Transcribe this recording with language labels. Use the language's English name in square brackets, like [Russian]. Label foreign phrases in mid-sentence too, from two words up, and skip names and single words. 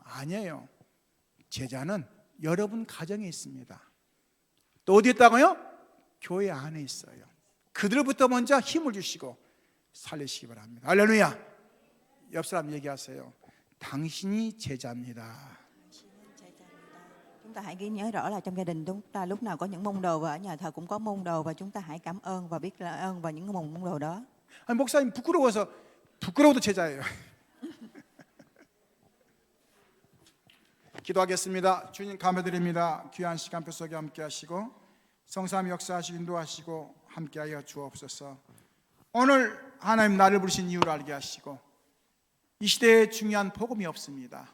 [Korean] 아니에요. 제자는 여러분 가정에 있습니다. 또 어디 있다고요? 교회 안에 있어요. 그들부터 먼저 힘을 주시고 살리시기 바랍니다. 할렐루야. 옆 사람 얘기하세요. 당신이 제자입니다. [Vietnamese] Chúng ta hãy ghi nhớ rõ là trong gia đình chúng ta lúc nào có những môn đồ và ở nhà thờ cũng có môn đồ, và chúng ta hãy cảm ơn và biết ơn vào những môn đồ đó. [Korean] 아니, 목사님 부끄러워도 제자예요. 기도하겠습니다. 주님 감사드립니다. 귀한 시간 표 속에 함께 하시고 성삼 역사하시고 인도하시고 함께하여 주옵소서. 오늘 하나님 나를 부르신 이유를 알게 하시고 이 시대에 중요한 복음이 없습니다.